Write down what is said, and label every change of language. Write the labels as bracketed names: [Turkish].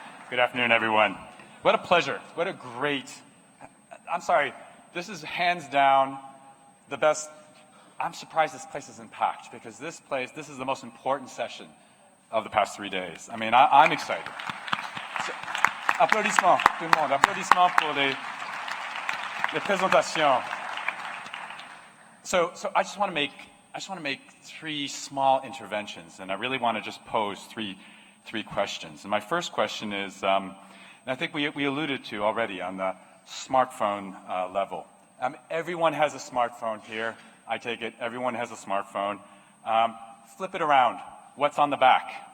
[English] Good afternoon, everyone. What a pleasure. What a great, I'm sorry, this is hands down the best. I'm surprised this place isn't packed, because this is the most important session of the past 3 days. I mean, I'm excited. So, [French] applaudissements, tout le monde. Applaudissements pour les présentations. [English] So I just want to make 3 small interventions, and I really want to just pose three questions. And my first question is, and I think we alluded to already on the smartphone level. Everyone has a smartphone here. I take it everyone has a smartphone. Flip it around. What's on the back?